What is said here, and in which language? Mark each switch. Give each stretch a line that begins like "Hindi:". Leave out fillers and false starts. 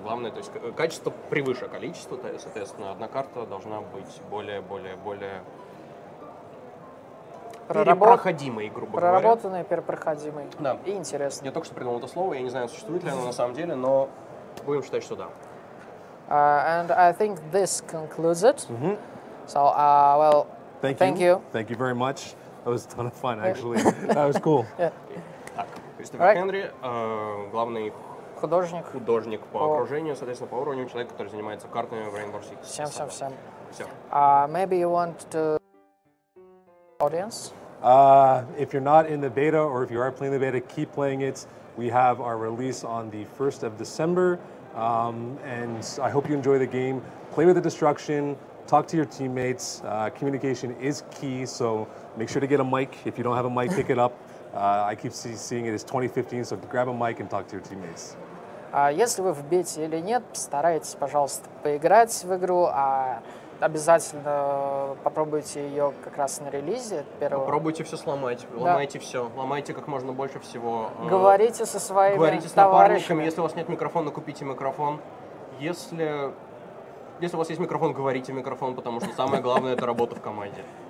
Russian: Главное, то есть качество превыше количества, то есть, соответственно, одна карта должна быть более перепроходимой, грубо говоря. Проработанной, перепроходимой. Да. И интересной. Я только что придумал это слово, я не знаю, существует ли оно на самом деле, но будем считать, что да.
English: And I think this concludes it. So, well, thank you. Thank you very much. That was a ton of fun, actually. That was cool.
Russian: Так, Кристофер Хендри, главный художник по окружению, соответственно, по уровню, человек, который занимается картами в Rainbow Six. Всем. Все.
English: Maybe you want to audience? If you're not in the beta, or if you are playing the beta, keep playing it. We have our release on the 1st of December, and I hope you enjoy the game. Play with the destruction, talk to your teammates. Communication is key, so make sure to get a mic. If you don't have a mic, pick it up. I keep seeing it as 2015, so grab a mic and talk to your teammates.
Russian: Если вы в бете или нет, постарайтесь, пожалуйста, поиграть в игру, обязательно попробуйте ее как раз на релизе. Попробуйте все сломать, ломайте все, ломайте как можно больше всего. Говорите со своими Говорите с напарниками, если у вас нет микрофона, купите микрофон. Если у вас есть микрофон, говорите в микрофон, потому что самое главное — это работа в команде.